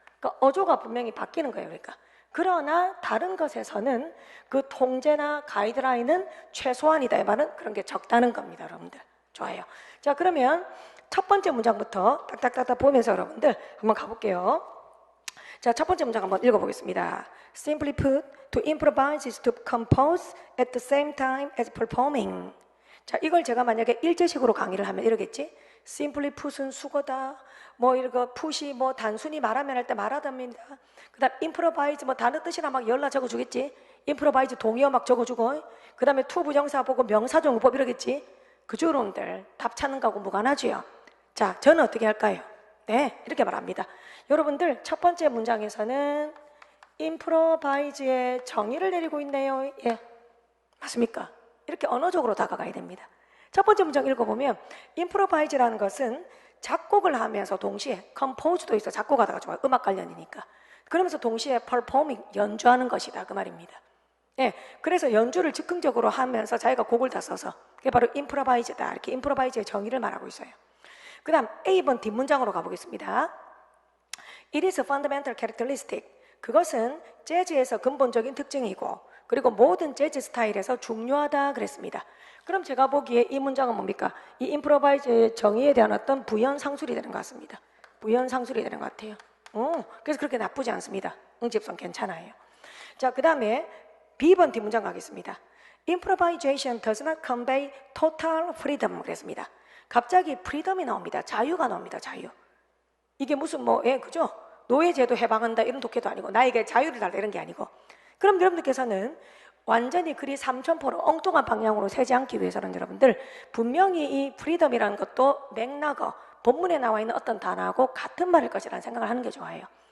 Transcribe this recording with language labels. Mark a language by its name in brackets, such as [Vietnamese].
[Korean] 그러니까 어조가 분명히 바뀌는 거예요. 그러니까 그러나 다른 것에서는 그 통제나 가이드라인은 최소한이다. 이 말은 그런 게 적다는 겁니다. 여러분들. 좋아요. 자, 그러면 첫 번째 문장부터 딱딱딱딱 보면서 여러분들 한번 가볼게요. 자, 첫 번째 문장 한번 읽어보겠습니다. [English] Simply put, to improvise is to compose at the same time as performing. [Korean] 자, 이걸 제가 만약에 일제식으로 강의를 하면 이러겠지? [English] Simply put [Korean] 은 수거다. 뭐 이거 put이 뭐 단순히 말하면 할 때 말하답니다. 그 다음 improvise 뭐 단어 뜻이나 막 열라 적어주겠지? improvise 동의어 막 적어주고, 그 다음에 to 부정사 보고 명사정법 이러겠지? 그죠, 여러분들? 답 찾는 거하고 무관하지요? 자, 저는 어떻게 할까요? 네, 이렇게 말합니다. 여러분들 첫 번째 문장에서는 improvise의 정의를 내리고 있네요. 예, 맞습니까? 이렇게 언어적으로 다가가야 됩니다. 첫 번째 문장 읽어보면 improvise라는 것은 작곡을 하면서 동시에 compose도 있어. 작곡하다가 좋아요. 음악 관련이니까. 그러면서 동시에 performing, 연주하는 것이다. 그 말입니다. 예, 그래서 연주를 즉흥적으로 하면서 자기가 곡을 다 써서 그게 바로 improvise다. 이렇게 improvise의 정의를 말하고 있어요. 그 다음 A번 뒷문장으로 가보겠습니다. [English] It is a fundamental characteristic. [Korean] 그것은 재즈에서 근본적인 특징이고 그리고 모든 재즈 스타일에서 중요하다 그랬습니다. 그럼 제가 보기에 이 문장은 뭡니까? 이 improvise의 정의에 대한 어떤 부연상술이 되는 것 같습니다. 부연상술이 되는 것 같아요. 그래서 그렇게 나쁘지 않습니다. 응집성 괜찮아요. 자, 그 다음에 B번 뒷문장 가겠습니다. [English] Improvisation does not convey total freedom [Korean] 그랬습니다. 갑자기 프리덤이 나옵니다. 자유가 나옵니다. 자유. 이게 무슨 그죠? 노예제도 해방한다 이런 독해도 아니고 나에게 자유를 달라 이런 게 아니고. 그럼 여러분들께서는 완전히 그리 삼천포로 엉뚱한 방향으로 새지 않기 위해서는 여러분들 분명히 이 프리덤이라는 것도 맥락어 본문에 나와 있는 어떤 단어하고 같은 말일 것이라는 생각을 하는 게 좋아요.